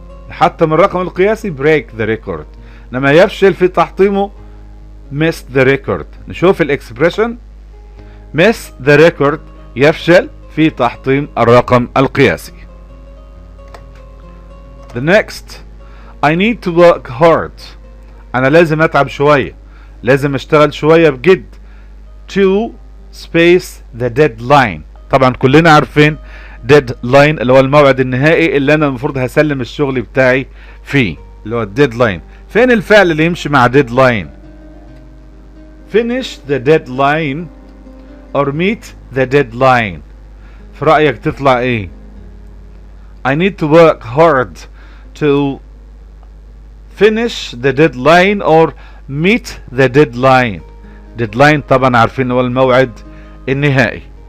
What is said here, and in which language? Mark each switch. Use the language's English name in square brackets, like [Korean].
[Arabic] حتى من الرقم القياسي [English] break the record، [Arabic] لما يفشل في تحطيمه [English] miss the record. [Arabic] نشوف الاكسبريشن [English] miss the record [Arabic] يفشل في تحطيم الرقم القياسي. [English] the next I need to work hard. [Arabic] أنا لازم أتعب شوية، لازم أشتغل شوية بجد. [English] to space the deadline. [Arabic] طبعا كلنا عارفين deadline اللي هو الموعد النهائي اللي أنا المفروض هسلم الشغل بتاعي فيه، اللي هو deadline. فين الفعل اللي يمشي مع [English] deadline؟ finish the deadline or meet the deadline. [Arabic] في رأيك تطلع ايه؟ [English] I need to work hard to finish the deadline or meet the deadline. [Arabic] deadline طبعا عارفين هو الموعد النهائي.